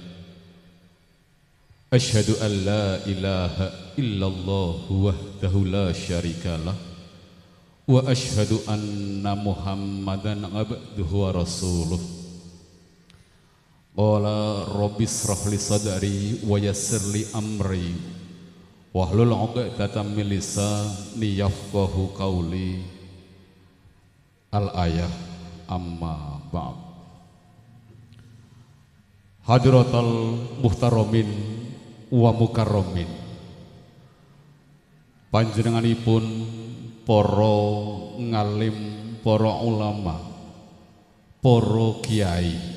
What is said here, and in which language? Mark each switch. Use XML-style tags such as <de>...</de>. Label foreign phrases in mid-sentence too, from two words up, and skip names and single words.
<ar>أشهد أن لا إله إلا الله وحده لا شريك له وأشهد أن محمدا عبده ورسوله. قال رب اشرح لي صدري ويسر لي أمري واحلل عقدة من لساني يفقهوا قولي. الآية أما بعد. حضرات المحترمين والمكرمين,</ar> <jv>panjenenganipun para ngalim, para ulama, para kiai,</jv>